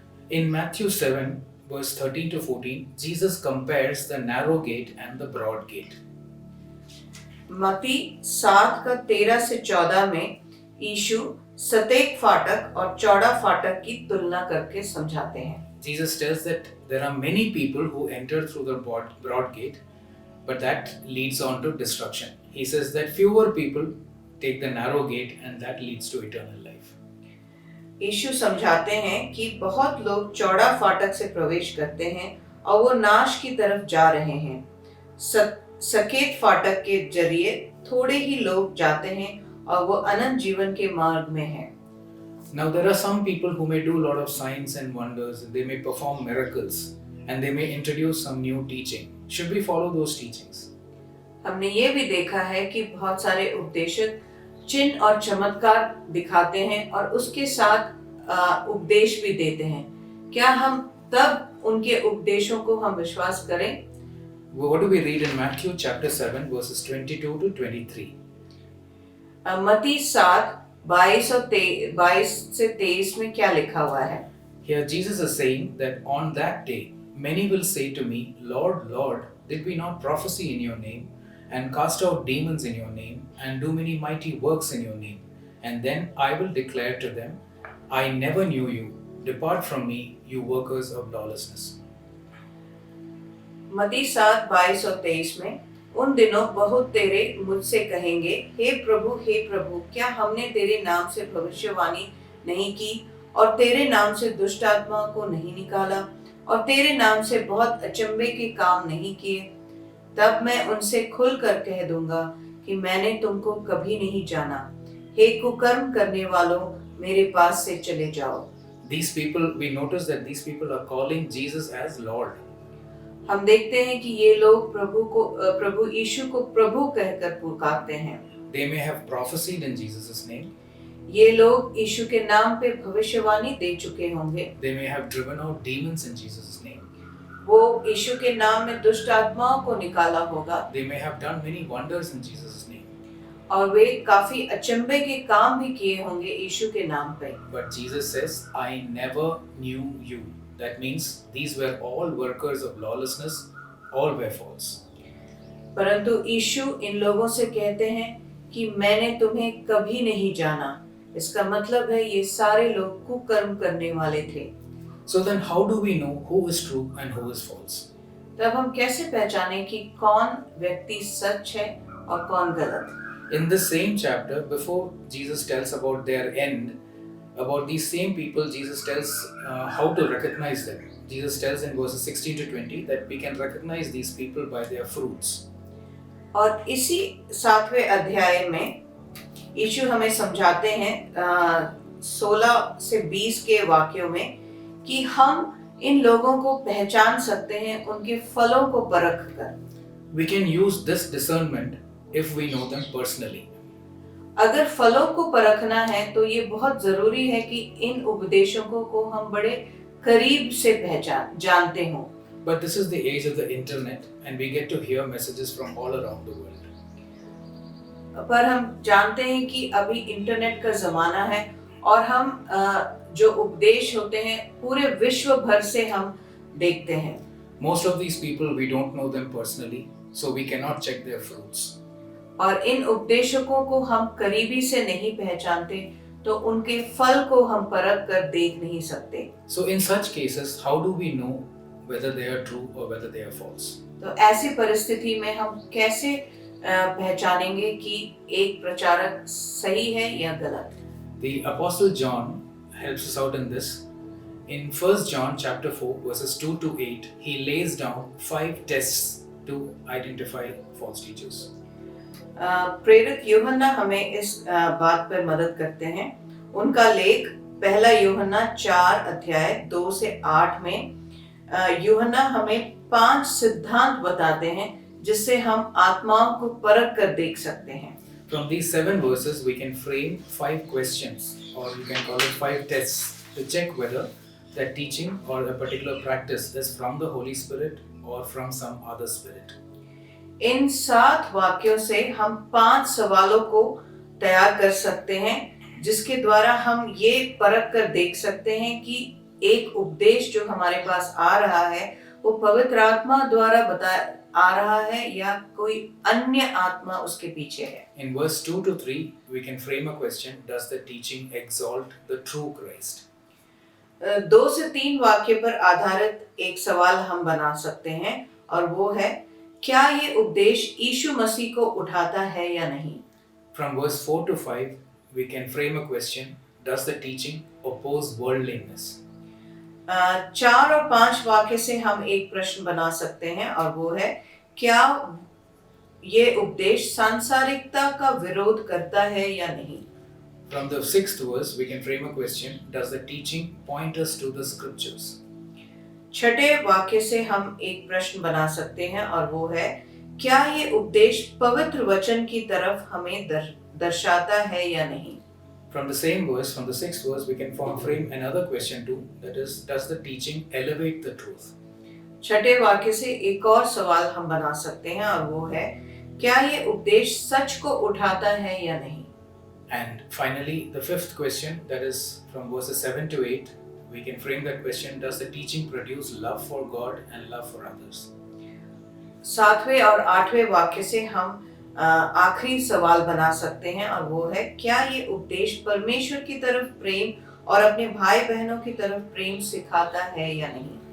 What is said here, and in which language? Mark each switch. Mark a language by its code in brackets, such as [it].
[en] In Matthew 7 verse 13 to 14, Jesus compares the narrow gate and the broad gate. [hi] मत्ती 7:13-14 में यीशु सतेक फाटक और चौड़ा फाटक की तुलना करके समझाते हैं। [en] Jesus tells that there are many people who enter through the broad gate, but that leads on to destruction. He says that fewer people take the narrow gate, and that leads to eternal life. [hi] यीशु समझाते हैं कि बहुत लोग चौड़ा फाटक से प्रवेश करते हैं और वो नाश की तरफ जा रहे हैं। सकेत फाटक के जरिए थोड़े ही लोग जाते हैं और वो अनंत जीवन के मार्ग में हैं। [en] Now there are some people who may do a lot of signs and wonders, they may perform miracles, and they may introduce some new teaching. Should we follow those teachings? [hi] हमने ये भी देखा है कि बहुत सारे उपदेशक चिन्ह और चमत्कार दिखाते हैं और उसके साथ उपदेश भी देते हैं। क्या हम तब उनके उपदेशों को हम विश्वास करें? [en] What do we read in Matthew chapter 7 verses 22 to 23? [hi] मत्ती 7 22 और 22 से 23 में क्या लिखा हुआ है? [en] Here Jesus is saying that on that day many will say to me, Lord, Lord, did we not prophesy in your name, and cast out demons in your name, and do many mighty works in your name? And then I will declare to them, I never knew you. Depart from me, you workers of lawlessness. [hi] मत्ती 7 22 और 23 में उन दिनों बहुत तेरे मुझसे कहेंगे, हे प्रभु, क्या हमने तेरे नाम से भविष्यवाणी नहीं की, और तेरे नाम से दुष्ट आत्मा को नहीं निकाला, और तेरे नाम से बहुत अचंभे के काम नहीं किए? तब मैं उनसे खुलकर कह दूंगा कि मैंने तुमको कभी नहीं जाना। हे कुकर्म करने वालों, मेरे पास से चले जाओ। [en] These people, we notice that these people are calling Jesus as Lord. [hi] हम देखते हैं कि ये लोग प्रभु यीशु को प्रभु कहकर पुकारते हैं। [en] They may have prophesied in Jesus' name. [hi] ये लोग यीशु के नाम पे भविष्यवाणी दे चुके होंगे। [en] They may have driven out demons in Jesus' name. [hi] वो यीशु के नाम में दुष्ट आत्माओं को निकाला होगा। [en] They may have done many wonders in Jesus' name. [hi] और वे काफी अचंभे के काम भी किए होंगे यीशु के नाम पे। [en] But Jesus says, I never knew you. That means these were all workers of lawlessness, all were false. [hi] परंतु यीशु इन लोगों से कहते हैं कि मैंने तुम्हें कभी नहीं जाना। इसका मतलब है ये सारे लोग कुकर्म करने वाले थे। [en] So then how do we know who is true and who is false? [hi] तब हम कैसे पहचानें कि कौन व्यक्ति सच है और कौन गलत? [en] In this same chapter, before Jesus tells about their end, about these same people, Jesus tells how to recognize them. Jesus tells in verses 16 to 20 that we can recognize these people by their fruits. [hi] और इसी 7वें अध्याय में यीशु हमें समझाते हैं 16 से 20 के वाक्यों में कि हम इन लोगों को पहचान सकते हैं उनके फलों को परख कर। [en] We can use this discernment if we know them personally. [hi] अगर फलों को परखना है तो ये बहुत जरूरी है कि इन उपदेशकों को हम बड़े करीब से जानते हों। [en] But this is the age of the internet and we get to hear messages from all around the world. [hi] पर हम जानते हैं कि अभी इंटरनेट का जमाना है और हम जो उपदेश होते हैं पूरे विश्व भर से हम देखते हैं। [en] Most of these people we don't know them personally, so we cannot check their fruits. [hi] और इन उपदेशकों को हम करीबी से नहीं पहचानते तो उनके फल को हम परख कर देख नहीं सकते। [en] So in such cases, how do we know whether they are true or whether they are false? [hi] तो ऐसी परिस्थिति में हम कैसे पहचानेंगे कि एक प्रचारक सही है या गलत? [en] The Apostle John helps us out in this. In 1 John chapter 4 verses 2 to 8, he lays down 5 tests to identify false teachers. [hi] प्रेरित यूहन्ना हमें इस बात पर मदद करते हैं। उनका लेख पहला यूहन्ना 4 अध्याय 2 से 8 में यूहन्ना हमें 5 सिद्धांत बताते हैं जिससे हम आत्माओं को परख कर देख सकते हैं। [en] From these 7 verses, we can frame 5 questions, or you can call it 5 tests, to check whether that teaching or a particular practice is from the Holy Spirit or from some other spirit. [hi] इन 7 वाक्यों से हम 5 सवालों को तैयार कर सकते हैं जिसके द्वारा हम ये परख कर देख सकते हैं कि एक उपदेश जो हमारे पास आ रहा है वो पवित्र आत्मा द्वारा आ रहा है या कोई अन्य आत्मा उसके पीछे है। [en] In verse 2 to 3, we can frame a question: does the teaching exalt the true Christ? [hi] 2 से 3 वाक्य पर आधारित एक सवाल हम बना सकते हैं और वो है क्या ये उपदेश यीशु मसीह को उठाता है या नहीं। [en] From verse 4 to 5, we can frame a question: does the teaching oppose worldliness? [hi] 4 और 5 वाक्य से हम एक प्रश्न बना सकते हैं और वो है क्या ये उपदेश सांसारिकता का विरोध करता है या नहीं। [en] From the 6th verse, we can frame a question: does the teaching point us to the scriptures? [hi] 6ठे वाक्य से हम एक प्रश्न बना सकते हैं और वो है क्या ये उपदेश पवित्र वचन की तरफ हमें दर्शाता है या नहीं? [en] From the same verse, from the 6th verse, we can frame another question too. That is, does the teaching elevate the truth? [hi] छठे वाक्य से एक और सवाल हम बना सकते हैं और वो है, क्या ये उपदेश सच को उठाता है या नहीं? [en] And finally, the 5th question, that is from verses 7 to 8, we can frame that question, does the teaching produce love for God and love for others? [hi] सातवें और आठवें वाक्य से हम आखिरी सवाल बना सकते हैं और वो है, क्या ये उपदेश परमेश्वर की तरफ प्रेम और अपने भाई बहनों की तरफ प्रेम सिखाता है या नहीं?